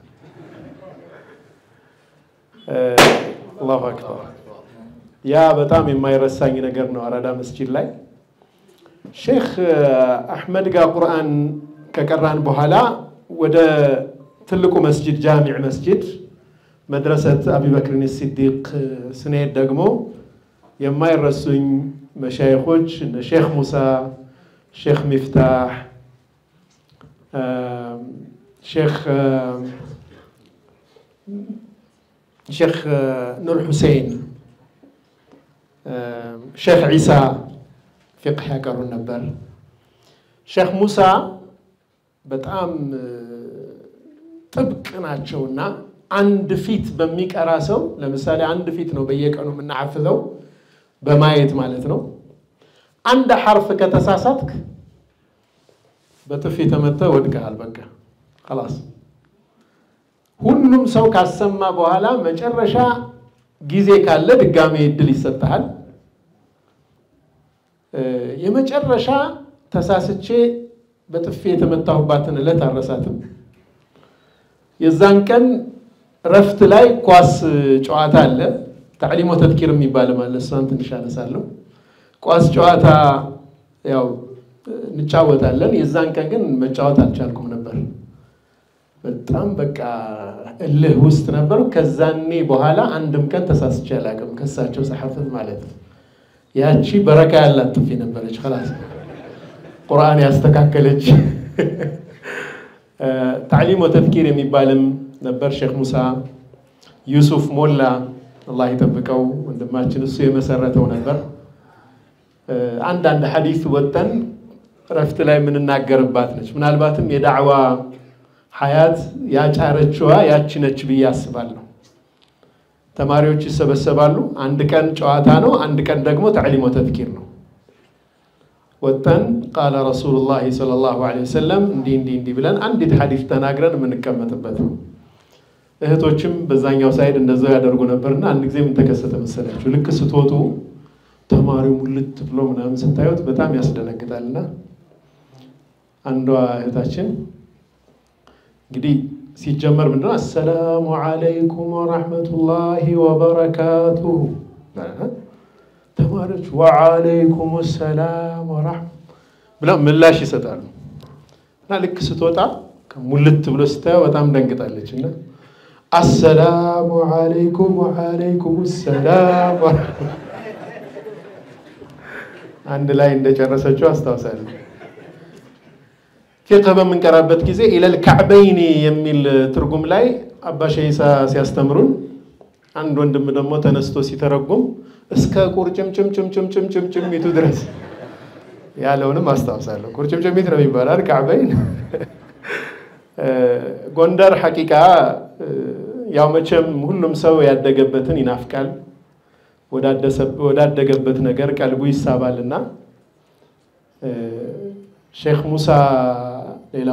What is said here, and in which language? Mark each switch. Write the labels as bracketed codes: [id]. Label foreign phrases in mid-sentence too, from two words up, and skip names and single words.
[am] አላሁ አክበር ያ በጣም የማይረሳኝ ነገር ነው አራዳ መስጂድ ላይ ሼክ አህመድ ጋር ቁርአን ከቀራን በኋላ ወደ ትልቁ መስጂድ ጃሚዕ መስጂድ መድረሰት አቡበክር ሲዲቅ ስንሄድ ደግሞ የማይረሱኝ መሻይኾች እነ ሼክ ሙሳ ሼክ ሚፍታህ [ar] شيخ نور حسين شيخ عيسى فقه يقرون نبر شيخ موسى በጣም [am] ጥብቅ ናቸውና አንድ ፊት በሚቀራሰው ለምሳሌ አንድ ፊት ነው በየቀኑ ምናሐፍዘው በማየት ማለት ነው አንድ حرف ከተሳሳትክ በጥፊ ተመተ ወድቀሃል በቃ خلاص ሁሉም ሰው ካሰማ በኋላ መጨረሻ ጊዜ ካለ ድጋሜ እድል ይሰጣል የመጨረሻ ተሳስቼ በጥፊ የተመታሁባትን እለት አረሳትም የዛን ቀን ረፍት ላይ ኳስ ጨዋታ አለ [ar] تعليم وتذكير [am] የሚባል ማለት ነው ትንሽ አነሳለሁ ኳስ ጨዋታ ያው እንጫወታለን የዛን ቀን ግን መጫወት አልቻልኩም ነበር በጣም በቃ እልህ ውስጥ ነበር ከዛኔ በኋላ አንድም ቀን ተሳስቼ አላቅም ከሳቸው ሰሐፈት ማለት ነው ያቺ በረካ ያላት ጥፊ ነበረች خلاص ቁርአን ያስተካከለች [ar] تعليم وتذكير [am] የሚባልም ነበር ሼክ ሙሳ ዩሱፍ ሞላ አላህ ይጠብቀው ወንድማችን እሱ የመሰረተው ነበር አንድ ሐዲስ ወጣን ረፍት ላይ ምን እናገርባት ነች ምናልባትም የዳዕዋ ሐያት ያጫረችዋ ያቺ ነች በያስባለሁ ተማሪዎች ይሰበሰባሉ አንድ ቀን ጨዋታ ነው አንድ ቀን ደግሞ [ar] تعليم وتذكير [am] ነው ወጣን [ar] قال رسول الله صلى الله عليه وسلم [am] እንዲ ብለን አንዲት ሐዲስ ተናግረን የምንቀመጥበት ነው እህቶችም በዛኛው ሳይድ እንደዛው ያደርጉ ነበርና አንድ ጊዜ ምን ተከሰተ መሰላችሁ ልክ ስትወጡ ተማሪው ሙልት ብሎ ምናምን ስታዩት በጣም ያስደነግጣልና አንዷ እህታችን እንግዲህ ሲጀመር ምንድነው [ar] السلام عليكم ورحمة الله وبركاته [am] ተማሪዎች [ar] وعليكم السلام ورحمة [am] ብለው ምላሽ ይሰጣሉ እና ልክ ስትወጣ ሙልት ብሎ ስታዩ በጣም ደንግጣለችና [ar] السلام عليكم وعليكم السلام عند لا [am] እንደጨረሰችው አስተዋሳለሁ فقه በመንቀራበት ጊዜ [ar] الى الكعبين [am] የሚል ትርጉም ላይ አባ ሸይሳ ሲያስተምሩን አንድ ወንድም ደግሞ ተነስቶ ሲተረጉም እስከ ቁርጭምጭምጭምጭምጭምጭምጭምጭሚቱ ድረስ ያለውንም አስተዋሳለሁ ቁርጭምጭሚት ነው የሚባለው كعبين ጎንደር ሐቂቃ ያው መቼም ሁሉም ሰው ያደገበትን ይናፍቃል ወዳደገበት ነገር ቀልቡ ይሳባልና ሼክ ሙሳ ሌላው